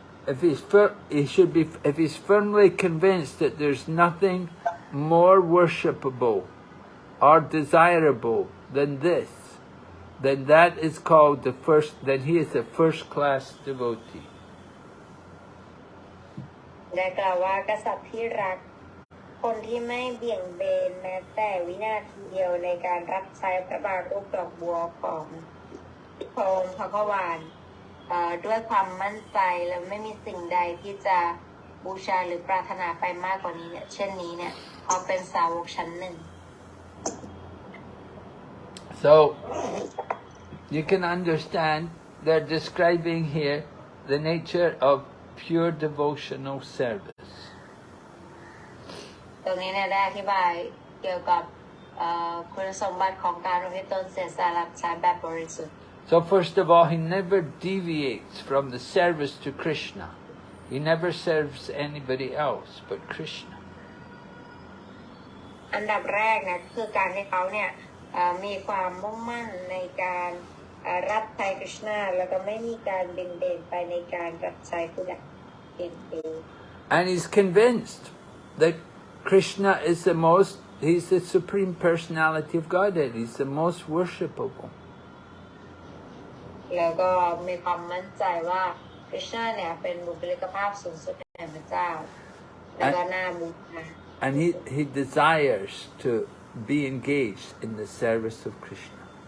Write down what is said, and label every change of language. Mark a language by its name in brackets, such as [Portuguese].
[English] if he's firmly convinced that there's nothing more worshipable or desirable than this, then that is called then he is a first-class devotee." [Thai] ได้กล่าวว่ากษัตริย์ที่รักคนที่ไม่เบี่ยงเบนแม้แต่วินาทีเดียวในการรับใช้พระบาทรูปดอกบัวของพระองค์พระกวานด้วยความมั่นใจและไม่มีสิ่งใดที่จะบูชาหรือปรารถนาไปมากกว่านี้เนี่ยเช่นนี้เนี่ยเขาเป็นสาวกชั้นหนึ่ง [English] So you can understand they're describing here the nature of pure devotional service. [Thai] ตรงนี้เนี่ยได้อธิบายเกี่ยวกับคุณสมบัติของการอุทิศตนเสียสละรับใช้แบบบริสุทธิ์ [English] So first of all, he never deviates from the service to Krishna. He never serves anybody else but Krishna. [Thai] อันดับแรกนะคือการที่เขาเนี่ยมีความมุ่งมั่นในการรับใช้คริชนาแล้วก็ไม่มีการเบี่ยงเบนไปในการรับใช้ผู้ใดเอง [English] And he's convinced that Krishna is he's the supreme personality of Godhead. He's the most worshipable. [Thai] แล้วก็มีความมั่นใจว่าคริชนาเนี่ยเป็นบุคลิกภาพสูงสุดแห่งพระเจ้าแล้วก็น่าบูชา [English] And he desires to be engaged in the service of Krishna.